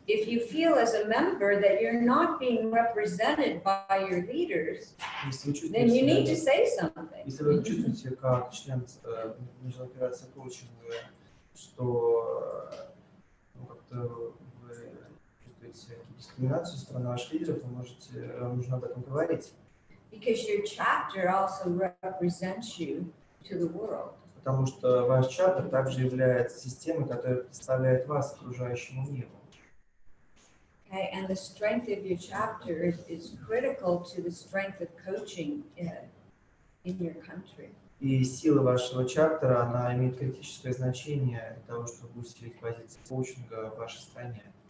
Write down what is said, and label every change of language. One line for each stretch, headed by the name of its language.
English: If you feel as a member that you're not being represented by your leaders, then you need to say something.
Russian: Если вы чувствуете, как член Международной федерации коучинга, что как-то вы чувствуете дискриминацию со стороны ваших лидеров, вы нужно об этом говорить.
English: Because your chapter also represents you to the world.
Russian: Потому что ваш чаптер также является системой, которая представляет вас окружающему миру.
English: Okay, and the strength of your chapter is critical to the strength of coaching in your country.
Russian: И сила вашего чаптера, она имеет критическое значение для того, чтобы усилить позиции коучинга в вашей стране.